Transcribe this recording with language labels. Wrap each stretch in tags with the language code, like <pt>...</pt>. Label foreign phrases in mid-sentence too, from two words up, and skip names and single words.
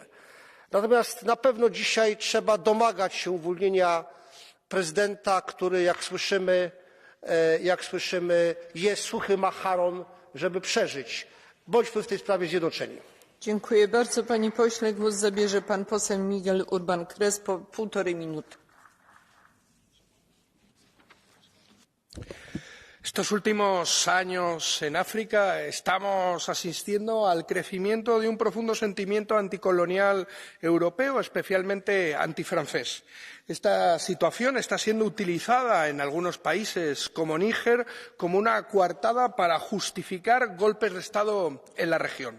<pl>Natomiast na pewno dzisiaj trzeba domagać się uwolnienia prezydenta, który, jak słyszymy, jest suchy macharon, żeby przeżyć. Bądźmy w tej sprawie zjednoczeni. Dziękuję bardzo, panie pośle. Głos zabierze pan poseł Miguel Urban Crespo, 1,5 minuty.</pl> <es>Estos últimos años en África estamos asistiendo al crecimiento de un profundo sentimiento anticolonial europeo, especialmente antifrancés. Esta situación está siendo utilizada en algunos países como Níger como una coartada para justificar golpes de Estado en la región.</es>